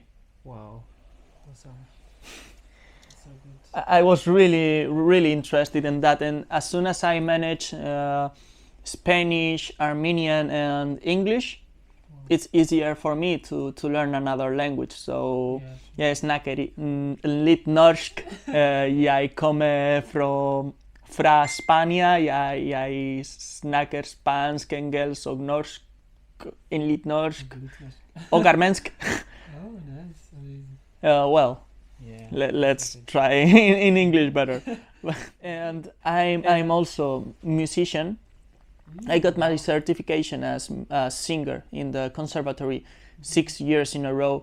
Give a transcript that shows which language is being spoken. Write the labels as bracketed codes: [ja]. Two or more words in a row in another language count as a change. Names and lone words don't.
[en] Wow. Awesome. That's so good. I was really interested in that, and as soon as I managed Spanish, Armenian, and English, it's easier for me to learn another language. So Yeah. [no] jeg snakker litt norsk. Jeg kommer fra Spania. Jeg snakker spansk, engelsk og norsk. Litt norsk. Og armensk. [en] Oh, nice. Amazing. Well, Yeah. let's Good. try in English better. And I'm also musician. I got my certification as a singer in the conservatory 6 years in a row.